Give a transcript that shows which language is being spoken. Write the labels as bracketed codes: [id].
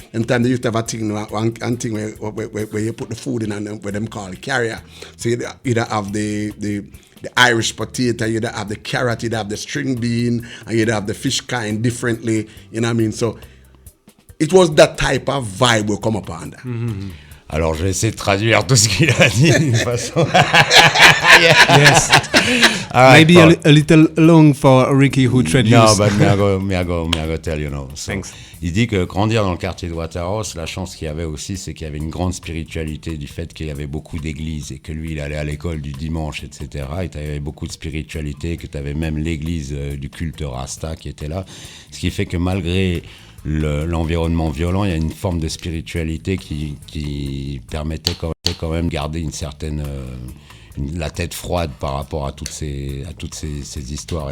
[en] And time they used to have a thing, one thing where you put the food in and where them call the carrier. So you either have the Irish potato, you'd have the carrot, you'd have the string bean, and you'd have the fish kind differently, you know what I mean? So it was that type of vibe we come upon that. [fr] Alors, je vais essayer de traduire tout ce qu'il a dit d'une façon. [en] Yes. Right, Maybe a little long for Ricky who traduced. No, but me I go tell you now. So, Thanks. [fr] Il dit que grandir dans le quartier de Waterhouse, la chance qu'il y avait aussi, c'est qu'il y avait une grande spiritualité du fait qu'il y avait beaucoup d'églises et que lui, il allait à l'école du dimanche, etc. Et tu avais beaucoup de spiritualité, que tu avais même l'église du culte Rasta qui était là. Ce qui fait que malgré l'environnement violent, il y a une forme de spiritualité qui permettait quand même de garder une certaine la tête froide par rapport à toutes ces histoires.